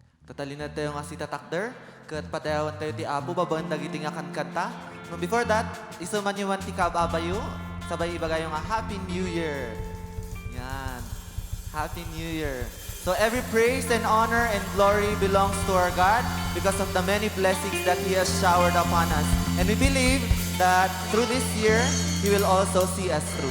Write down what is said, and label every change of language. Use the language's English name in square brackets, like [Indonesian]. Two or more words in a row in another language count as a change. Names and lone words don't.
[Iloko] Tatalina tayo nga si Tatakder, kat padayawan tayo ti Apo, babagan dagiti nga kanta. [English] No, before that, [Iloko] isuman nyo man ti kababayo, sabay ibagay nga [English] Happy New Year. Yan. Happy New Year. So every praise and honor and glory belongs to our God because of the many blessings that He has showered upon us. And we believe that through this year, He will also see us through.